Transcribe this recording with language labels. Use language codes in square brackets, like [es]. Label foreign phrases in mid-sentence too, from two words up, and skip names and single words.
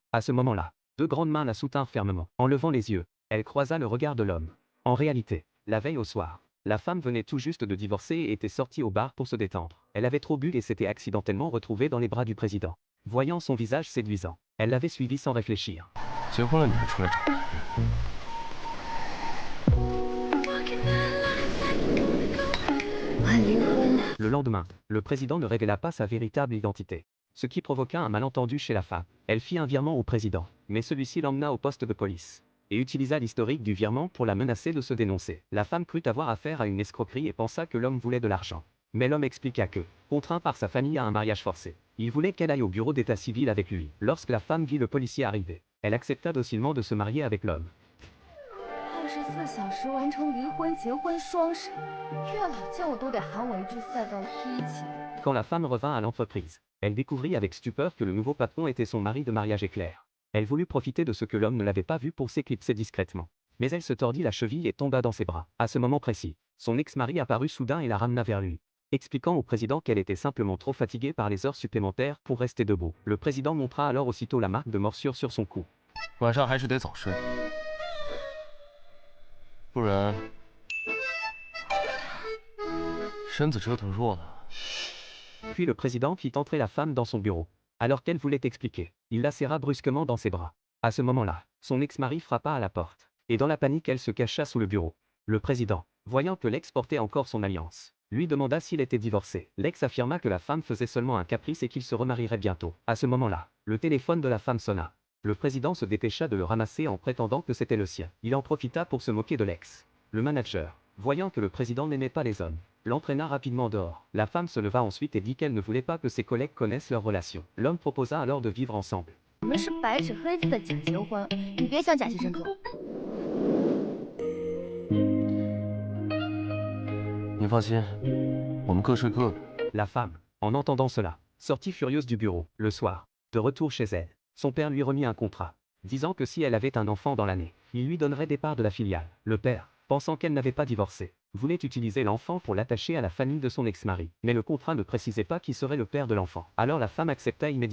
[fr] À ce moment-là, deux grandes mains la soutinrent fermement. En levant les yeux, elle croisa le regard de l'homme. En réalité, la veille au soir, la femme venait tout juste de divorcer et était sortie au bar pour se détendre. Elle avait trop bu et s'était accidentellement retrouvée dans les bras du président. Voyant son visage séduisant, elle l'avait suivi sans réfléchir. [zh] 结婚了你还出来找？ [fr] Le lendemain, le président ne révéla pas sa véritable identité, ce qui provoqua un malentendu chez la femme. Elle fit un virement au président, mais celui-ci l'emmena au poste de police et utilisa l'historique du virement pour la menacer de se dénoncer. La femme crut avoir affaire à une escroquerie et pensa que l'homme voulait de l'argent. Mais l'homme expliqua que, contraint par sa famille à un mariage forcé, il voulait qu'elle aille au bureau d'état civil avec lui. Lorsque la femme vit le policier arriver, elle accepta docilement de se marier avec l'homme. [zh] 24 小时完成离婚、结婚双审，月老叫我都得喊我一句赛道提起。 [fr] Quand la femme revint à l'entreprise, elle découvrit avec stupeur que le nouveau patron était son mari de mariage éclair. Elle voulut profiter de ce que l'homme ne l'avait pas vu pour s'éclipser discrètement. Mais elle se tordit la cheville et tomba dans ses bras. À ce moment précis, son ex-mari apparut soudain et la ramena vers lui, expliquant au président qu'elle était simplement trop fatiguée par les heures supplémentaires pour rester debout. Le président montra alors aussitôt la marque de morsure sur son cou. [zh] 晚上还是得早睡，不然身子折腾弱了。 [fr] Puis le président fit entrer la femme dans son bureau. Alors qu'elle voulait expliquer, il la serra brusquement dans ses bras. À ce moment-là, son ex-mari frappa à la porte. Et dans la panique, elle se cacha sous le bureau. Le président, voyant que l'ex portait encore son alliance, lui demanda s'il était divorcé. L'ex affirma que la femme faisait seulement un caprice et qu'il se remarierait bientôt. À ce moment-là, le téléphone de la femme sonna. Le président se dépêcha de le ramasser en prétendant que c'était le sien. Il en profita pour se moquer de l'ex. Le manager, voyant que le président n'aimait pas les hommes, l'entraîna rapidement dehors. La femme se leva ensuite et dit qu'elle ne voulait pas que ses collègues connaissent leur relation. L'homme proposa alors de vivre ensemble. [zh] 我们是白纸黑字的假结婚，你别想假戏真做。你放心，我们各睡各的。 [fr] La femme, en entendant cela, sortit furieuse du bureau. Le soir, de retour chez elle, son père lui remit un contrat, disant que si elle avait un enfant dans l'année, il lui donnerait des parts de la filiale. Le père, pensant qu'elle n'avait pas divorcé, voulait utiliser l'enfant pour l'attacher à la famille de son ex-mari. Mais le contrat ne précisait pas qui serait le père de l'enfant. Alors la femme accepta immédiatement.